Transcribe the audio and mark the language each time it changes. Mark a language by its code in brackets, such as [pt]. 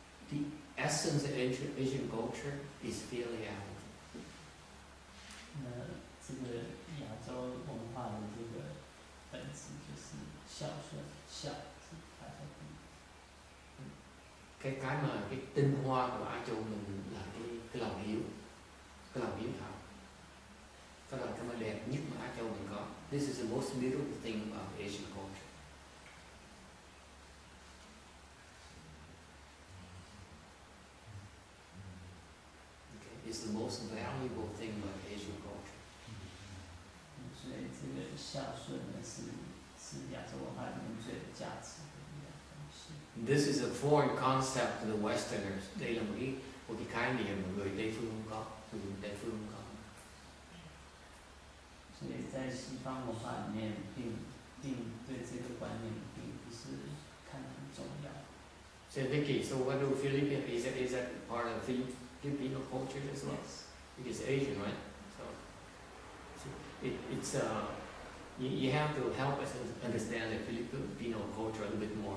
[en] The essence of Asian culture is filiality. [zh] 那这个亚洲文化的这个本质就是孝顺，孝是大家第一。 [vi] Cái mà cái tinh hoa của Á Châu mình là cái lòng hiếu thảo. Cái mà đẹp nhất mà Á Châu mình có. [en] This is the most beautiful thing about Asian culture. Okay. It's the most valuable thing about Asian culture. [zh] 所以这个孝顺呢是亚洲文化里面最有价值的一样东西。 [en] This is a foreign concept to the Westerners. [vi] Đây là một cái khái niệm mà người Tây phương không có, người Tây phương không có. [zh] 所以在西方文化里面，并对这个观念并不是看得很重要。 [en] So Vicky, so what do Philippines is that part of Filipino culture as well? Because Asian, right? So it's you have to help us understand the Filipino culture a little bit more.